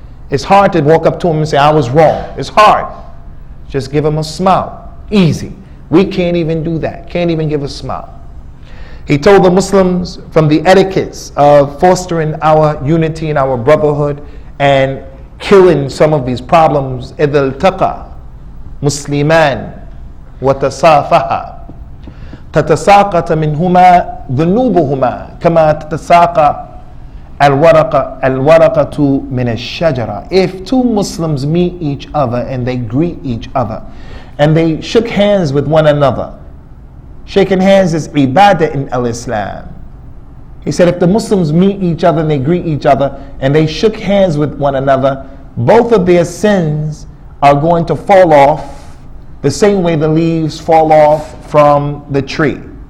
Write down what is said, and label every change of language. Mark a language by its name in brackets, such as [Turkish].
[English] It's hard to walk up to him and say, I was wrong. It's hard. Just give him a smile. Easy. We can't even do that. Can't even give a smile. He told the Muslims from the etiquettes of fostering our unity and our brotherhood and killing some of these problems. [Arabic] إِذَا الْتَقَى مُسْلِمَانِ وَتَصَافَحَا تتساقط منهما ذنوبهما كما تتساقط الورقة من الشجرة. [English] If two Muslims meet each other and they greet each other and they shook hands with one another, shaking hands is ibadah in al-Islam. He said if the Muslims meet each other and they greet each other and they shook hands with one another, both of their sins are going to fall off the same way the leaves fall off from the tree.